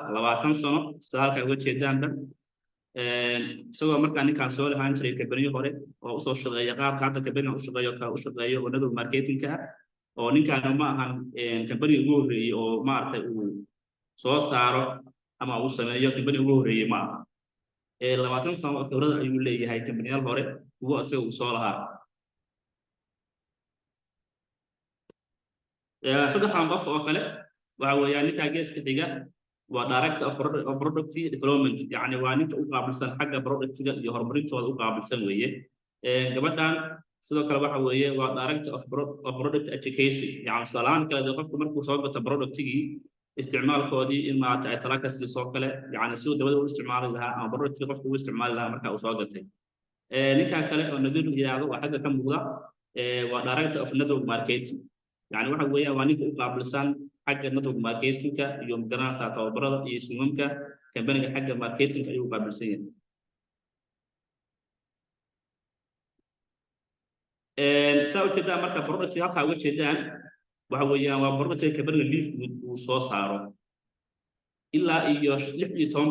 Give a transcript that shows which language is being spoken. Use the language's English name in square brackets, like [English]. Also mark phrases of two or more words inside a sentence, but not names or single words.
[Somali] 20 sano halka uga jeedaanba isagoo markaa ninkan soo lahaan jiray company hore oo u soo shaqeeya qaabka hadda company u shaqeeyo oo [English] network marketing-ka [Somali] oo ninkan ma ahan company ugu horeeyay oo maartay uu soo saaro ama uu sameeyo company ugu horeeyay ma aha 20 sano khibrad ayuu leeyahay company-yal hore uu asaga u soo lahaa saddexdan qof oo kale waxa weeyaan ninka geeska xiga waa [English] director of product development [Somali] yani waa ninka u qaabilsan xagga productiga iyo horumarintooda u qaabilsan weeye gabadhan sidoo kale waxa weeye waa [English] director of product education [Somali] yani salaan kale qofku markuu soo gato productigii isticmaalkoodii in maanta ay tala ka siiso kale yani si uu dabada u isticmaali lahaa ama productiga qofku u isticmaali lahaa marka uu soo gatay ninka kale oo nadir yiraahdo waa xagga ka muuqda waa [English] director of network marketing [Somali] يعني waxa weeyaan waa ninka u qaabilsan xagga [English] network marketing-ka [Somali] iyo ganacsiga tababarada iyo suuqamka company-ga xagga marketing-ka ayuu qaabilsan yahay saa u jeedaan marka product halka uga jeedaan waxa weeyaan waa product company-ga liifgood uu soo saaro ilaa iyo 16